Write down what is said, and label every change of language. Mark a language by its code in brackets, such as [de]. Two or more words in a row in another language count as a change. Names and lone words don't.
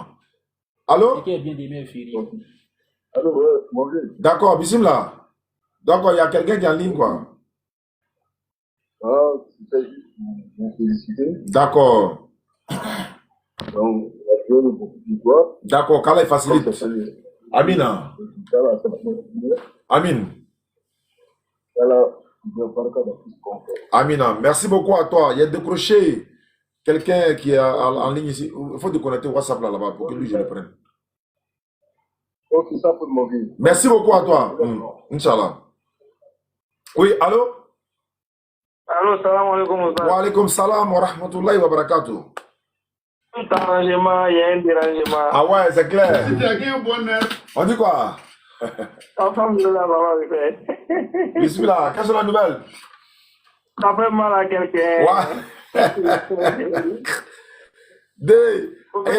[fr] Allô? D'accord, bismillah. Donc, il y a quelqu'un qui est en ligne, quoi. Ah, c'est juste pour féliciter. D'accord. Donc, d'accord, qu'Allah facilite. Amina. Amin. Amina, merci beaucoup à toi. Il y a décroché quelqu'un qui est en ligne ici. Il faut déconnecter WhatsApp là-bas pour que lui, je le prenne. Oh, c'est ça pour mon vie. Merci beaucoup à toi. Inch'Allah. Oui, allô? Allô, [ar] سلام عليكم. وعليكم السلام ورحمة الله وبركاته. [fr] Tout arrangement, il y a un dérangement. Ah ouais, c'est clair. On dit quoi? Bismillah, quelles sont les nouvelles? Ça fait mal à quelqu'un. Ouais.